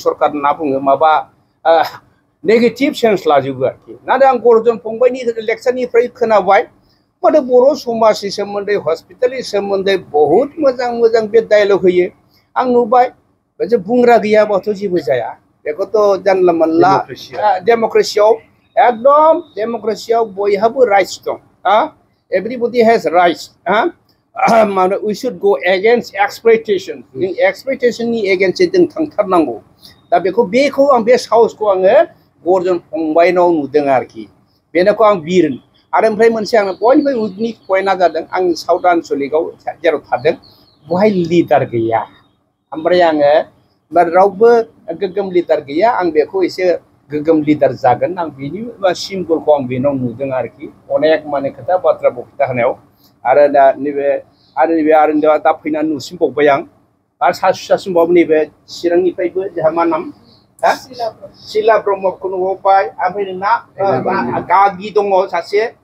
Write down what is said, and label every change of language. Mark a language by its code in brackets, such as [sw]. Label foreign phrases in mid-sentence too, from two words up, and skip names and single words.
[brx] सरकार होनना बुङो माबा [en] negative sense [brx] लाजोबो आरोखि नाथाय आं अर्जुन फंबायनि लेक्सारनिफ्राय खोनाबाय माथो बर' समाजनि सोमोन्दै हस्पिटालनि सोमोन्दै बहुद मोजां मोजां बे डायलग होयो आं नुबाय जे बुंग्रा गैयाबाथ' जेबो जाया बेखौथ' जानला मोनला डेम'क्रेसियाव एकदम डेम'क्रेसियाव बयहाबो राइट्स दं [en] everybody has rights we should go against exploitation [brx] जों [en] exploitationni against [brx] जों थांथारनांगौ दा बेखौ आं बे साहसखौ आङो अर्जुन फंबायनाव नुदों आरोखि बेनोखौ आं बिर आरो ओमफ्राय मोनसे आंनो बयनिफ्राय उइकनि पइन्टआ जादों आं साउथ आन्सलिकआव जेराव थादों बहाय लिडार गैया ओमफ्राय आङो रावबो गोग्गोम लिडार गैया आं बेखौ एसे गोग्गोम लिडार जागोन आं बिनि सिम्बलखौ आं बेनाव नुदों आरोखि अनेक माने खोथा बाथ्रा बक्तृता होनायाव आरो दा नैबे दा फैनानै नुसिनबावबाय आं आरो सासेबाबो नैबे चिरांनिफ्रायबो जोंहा मा नाम सिला ब्रह्मखौ नुबाय ओमफ्राय नोंना गागि दङ सासे